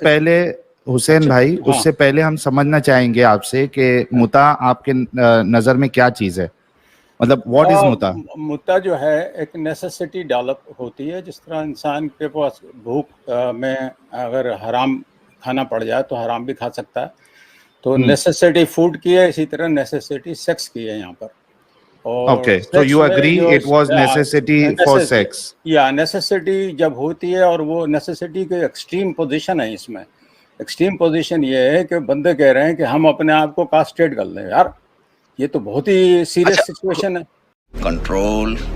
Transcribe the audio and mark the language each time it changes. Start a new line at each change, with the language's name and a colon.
Urdu: پہلے حسین بھائی اس سے پہلے ہم سمجھنا چاہیں گے آپ سے کہ متع آپ کے نظر میں کیا چیز ہے؟ مطلب
English: What is متع؟
Urdu: متع جو ہے ایک نیسیسٹی ڈیولپ ہوتی ہے. جس طرح انسان کے پاس بھوک میں اگر حرام کھانا پڑ جائے تو حرام بھی کھا سکتا ہے. تو نیسیسٹی فوڈ کی ہے، اسی طرح نیسیسٹی سیکس کی ہے یہاں پر. اور
English: Okay, so you agree it was necessity for sex.
Urdu: یا نیسیسٹی جب ہوتی ہے اور وہ نیسیسٹی کی ایکسٹریم پوزیشن ہے. اس میں ایکسٹریم پوزیشن یہ ہے کہ بندے کہہ رہے ہیں کہ ہم اپنے آپ کو کاسٹریٹ کر لیں. یار یہ تو بہت ہی سیریس سچویشن ہے. کنٹرول